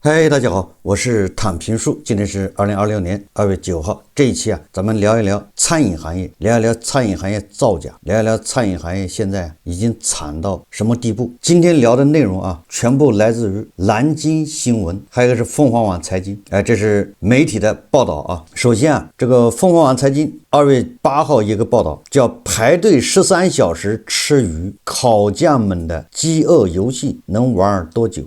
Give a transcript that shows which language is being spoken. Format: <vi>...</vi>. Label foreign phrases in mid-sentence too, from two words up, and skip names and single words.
<zh>嗨，大家好，我是躺平树。今天是2026年2月9号。这一期咱们聊一聊餐飲行業，聊一聊餐飲行業造假，聊一聊餐飲行業現在已經慘到什麼地步。今天聊的內容全部來自於南京新聞，還有一個是鳳凰網財經。這是媒體的報道。首先這個鳳凰網財經2月8號一個報道，叫排隊13小時吃魚，烤匠們的飢餓遊戲能玩多久？</zh>